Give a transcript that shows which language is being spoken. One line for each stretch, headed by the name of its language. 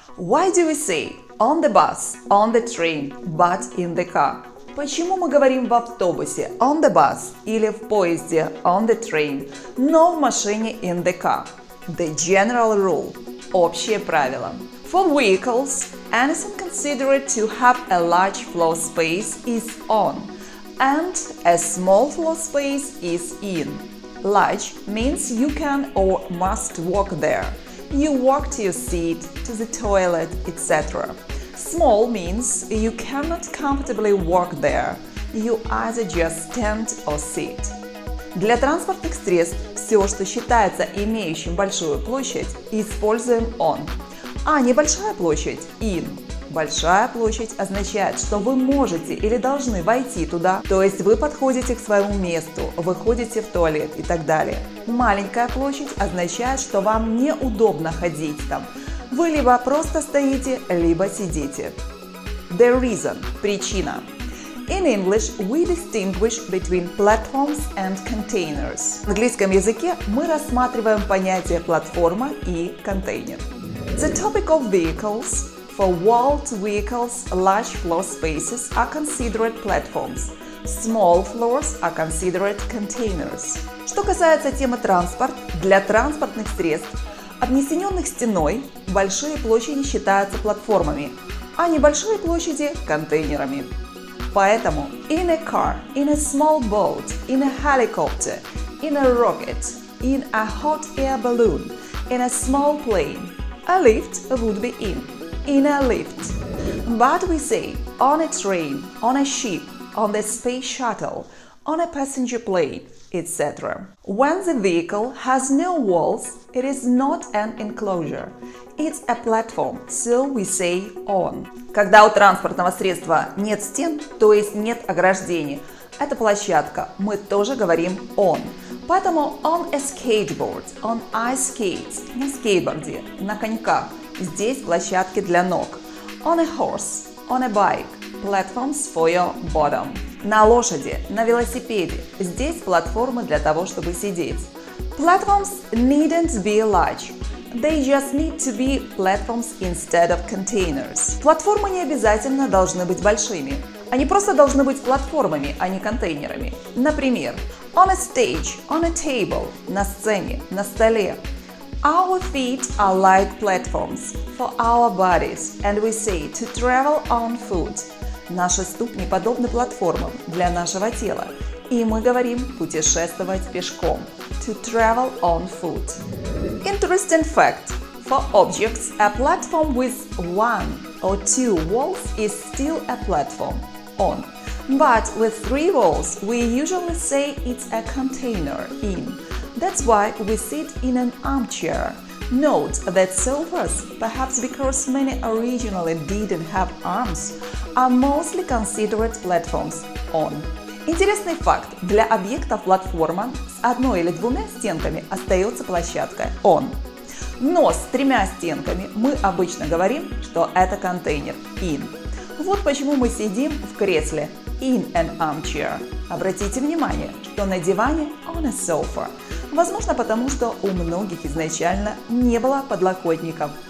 English: Why do we say on the bus, on the train, but in the car?
Russian: Почему мы говорим в автобусе
English: on the bus
Russian: или в поезде
English: on the train,
Russian: но в машине
English: in the car? The general rule –
Russian: общее правило.
English: For vehicles, anything considered to have a large floor space is on, and a small floor space is in. Large means you can or must walk there. You walk to your seat, to the toilet, etc. Small means you cannot comfortably walk there. You either just stand or sit.
Russian: Для транспортных средств все, что считается имеющим большую площадь, используем on, а небольшая площадь – in. Большая площадь означает, что вы можете или должны войти туда, то есть вы подходите к своему месту, выходите в туалет и так далее. Маленькая площадь означает, что вам неудобно ходить там. Вы либо просто стоите, либо сидите.
English: The reason –
Russian: причина.
English: In English, we distinguish between platforms and containers.
Russian: В английском языке мы рассматриваем понятие платформа и контейнер.
English: The topic of vehicles. For walled vehicles, large floor spaces are considered platforms. Small floors are considered containers.
Russian: Что касается темы транспорт, для транспортных средств, обнесенных стеной, большие площади считаются платформами, а небольшие площади – контейнерами. Поэтому
English: in a car, in a small boat, in a helicopter, in a rocket, in a hot air balloon, in a small plane, a lift would be in a lift. But we say on a train, on a ship, on the space shuttle, on a passenger plane, etc. When the vehicle has no walls, it is not an enclosure. It's a platform, so we say on.
Russian: Когда у транспортного средства нет стен, то есть нет ограждений, это площадка, мы тоже говорим on. Поэтому
English: on a skateboard, on ice skates,
Russian: на скейтборде, на коньках. Здесь площадки для ног.
English: On a horse, on a bike, platforms for your bottom.
Russian: На лошади, на велосипеде. Здесь платформы для того, чтобы сидеть.
English: Platforms needn't be large. They just need to be platforms instead of containers.
Russian: Платформы не обязательно должны быть большими. Они просто должны быть платформами, а не контейнерами. Например,
English: on a stage, on a table,
Russian: на сцене, на столе.
English: Our feet are like platforms for our bodies, and we say to travel on foot.
Russian: Наши ступни подобны платформам для нашего тела, и мы говорим путешествовать пешком.
English: To travel on foot. Interesting fact: for objects, a platform with one or two walls is still a platform. On. But with three walls, we usually say it's a container. In. That's why we sit in an armchair. Note that sofas, perhaps because many originally didn't have arms, are mostly considered platforms on.
Russian: Интересный факт. Для объектов платформа с одной или двумя стенками остается площадка on. Но с тремя стенками мы обычно говорим, что это контейнер in. Вот почему мы сидим в кресле
English: in an armchair.
Russian: Обратите внимание, что на диване
English: on a sofa.
Russian: Возможно, потому что у многих изначально не было подлокотников.